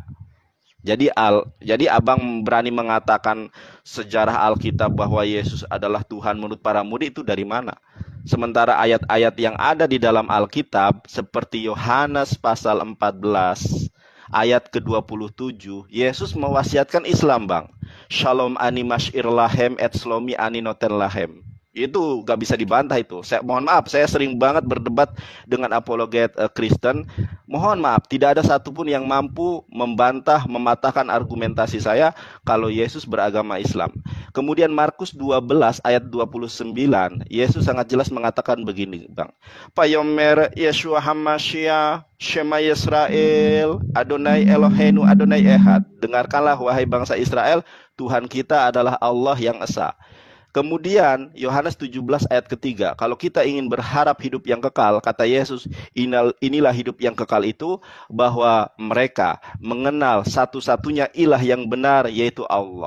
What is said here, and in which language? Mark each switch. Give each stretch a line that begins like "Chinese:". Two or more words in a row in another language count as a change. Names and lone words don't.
Indonesian: Jadi abang berani mengatakan sejarah Alkitab bahwa Yesus adalah Tuhan menurut para murid itu dari mana? Sementara ayat-ayat yang ada di dalam Alkitab seperti Yohanes pasal 14 ayat ke-27, Yesus mewasiatkan Islam, Bang.
Hebrew: שלום אני משאיר לכם את שלומי אני נותן לכם.
Indonesian: Itu gak bisa dibantah itu. Saya mohon maaf, saya sering banget berdebat dengan apologet Kristen. Mohon maaf, tidak ada satupun yang mampu membantah, mematahkan argumentasi saya kalau Yesus beragama Islam. Kemudian Markus 12 ayat 29, Yesus sangat jelas mengatakan begini, Bang.
Hebrew: ויאמר ישוע המשיח שמע ישראל אדוני אלוהינו אדוני אחד.
Indonesian: Dengarkanlah wahai bangsa Israel, Tuhan kita adalah Allah yang Esa. Kemudian Yohanes 17 ayat ketiga, kalau kita ingin berharap hidup yang kekal, kata Yesus, inilah hidup yang kekal itu, bahwa mereka mengenal satu-satunya ilah yang benar, yaitu Allah.